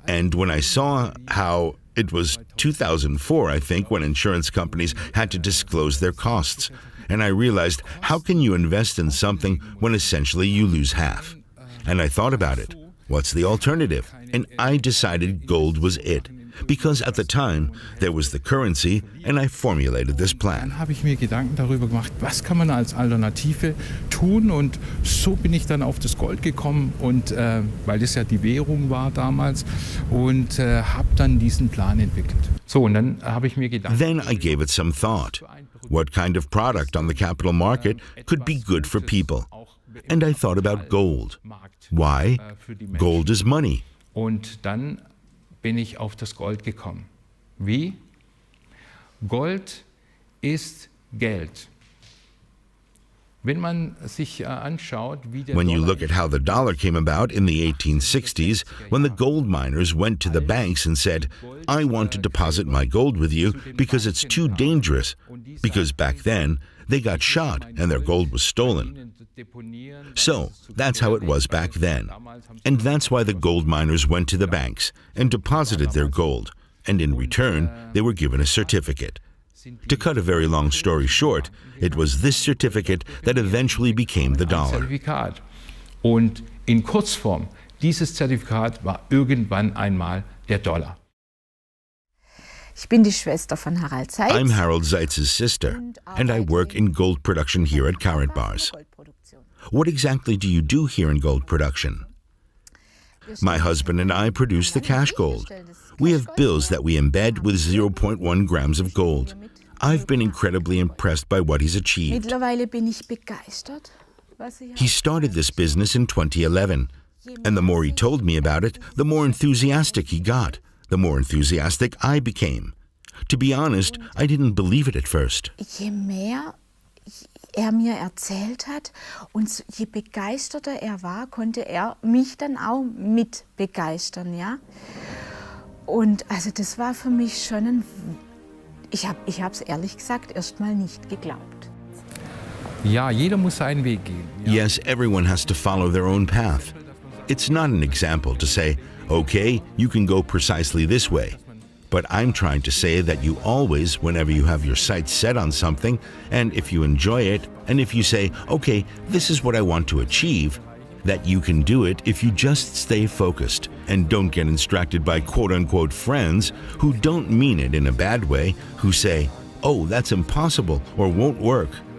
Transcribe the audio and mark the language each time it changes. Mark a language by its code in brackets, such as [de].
[en] And when I saw how it was 2004, I think, when insurance companies had to disclose their costs, and I realized, how can you invest in something when essentially you lose half? And I thought about it. What's the alternative? And I decided gold was it. Because at the time, there was the currency, and I formulated this plan. [de] Dann habe ich mir Gedanken darüber gemacht, was kann man als Alternative tun, und so bin ich dann auf das Gold gekommen, und weil das ja die Währung war damals, und habe dann diesen Plan entwickelt. So, und dann habe ich mir gedacht. [en] Then I gave it some thought. What kind of product on the capital market could be good for people? And I thought about gold. Why? Gold is money. [de] Und dann bin ich auf das Gold gekommen. Wie? Gold ist Geld. Wenn man sich anschaut, wie der [en] When you look at how the dollar came about in the 1860s, when the gold miners went to the banks and said, I want to deposit my gold with you because it's too dangerous, because back then they got shot and their gold was stolen. So that's how it was back then. And that's why the gold miners went to the banks and deposited their gold, and in return they were given a certificate. To cut a very long story short, it was this certificate that eventually became the dollar. [de] Zertifikat. Und in Kurzform, dieses Zertifikat war irgendwann einmal der Dollar. Ich bin die Schwester von Harald Seiz. [en] I'm Harald Seiz's sister, and I work in gold production here at Karatbars. What exactly do you do here in gold production? My husband and I produce the cash gold. We have bills that we embed with 0.1 grams of gold. I've been incredibly impressed by what he's achieved. [de] Mittlerweile bin ich begeistert. [en] He started this business in 2011, and the more he told me about it, the more enthusiastic he got. The more enthusiastic I became. To be honest, I didn't believe it at first. [de] Je mehr er mir erzählt hat und je begeisterter er war, konnte er mich dann auch mit begeistern, ja. Und also das war für mich schon ein... Ich hab's ehrlich gesagt erstmal nicht geglaubt. Ja, jeder muss seinen Weg gehen. [en] Yes, everyone has to follow their own path. It's not an example to say, okay, you can go precisely this way. But I'm trying to say that you always, whenever you have your sights set on something, and if you enjoy it, and if you say, okay, this is what I want to achieve, that you can do it if you just stay focused and don't get distracted by quote-unquote friends who don't mean it in a bad way, who say, oh, that's impossible or won't work.